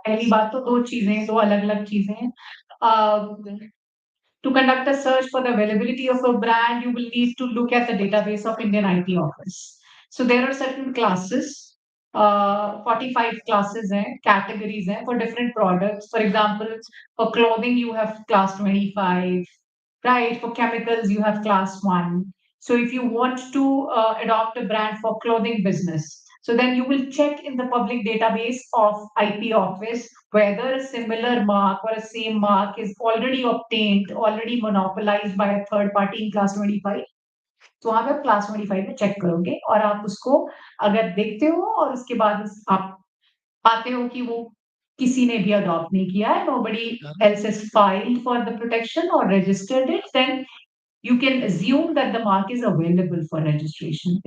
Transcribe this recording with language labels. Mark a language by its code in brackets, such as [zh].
[hi] पहली बात तो दो चीजें, दो अलग अलग चीजें हैं। [en] To conduct a search for the availability of a brand, you will need to look at the database of Indian IP Office. So there are certain classes, 45 classes हैं, categories हैं for different products. For example, for clothing you have class 25, right? For chemicals you have class 1. So if you want to adopt a brand for clothing business, so then you will check in the public database of IP office whether a similar mark or a same mark is already obtained, already monopolized by a third party in class 25. [hi] तो आप class 25 में check करोगे और आप उसको अगर देखते हो और उसके बाद आप पाते हो कि वो किसी ने भी अडॉप्ट नहीं किया है, [en] nobody else has filed for the protection or registered it, then you can assume that the mark is available for registration.